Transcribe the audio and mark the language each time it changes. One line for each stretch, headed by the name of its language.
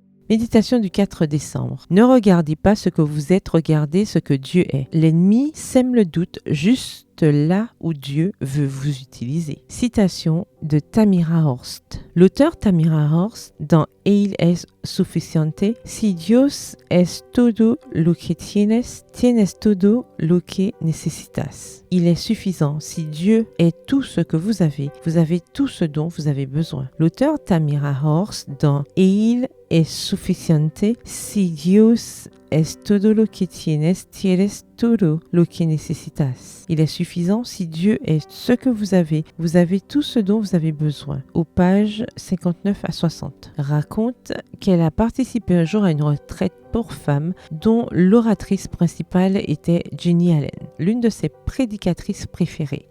French: Méditation du 4 décembre. Ne regardez pas ce que vous êtes, regardez ce que Dieu est. L'ennemi sème le doute juste là où Dieu veut vous utiliser. Citation de Tamira Horst. L'auteur Tamira Horst, dans
Spanish: Él es suficiente, si Dios es todo lo que tienes, tienes todo lo que necesitas.
French: Il est suffisant. Si Dieu est tout ce que vous avez tout ce dont vous avez besoin. L'auteur Tamira Horst, dans
Spanish: Él es suficiente, si Dios es todo lo que tienes, tienes todo lo que necesitas.
French: Il est suffisant si Dieu est ce que vous avez tout ce dont vous avez besoin. Aux pages 59 à 60. Raconte qu'elle a participé un jour à une retraite pour femmes dont l'oratrice principale était Jenny Allen, l'une de ses prédicatrices préférées.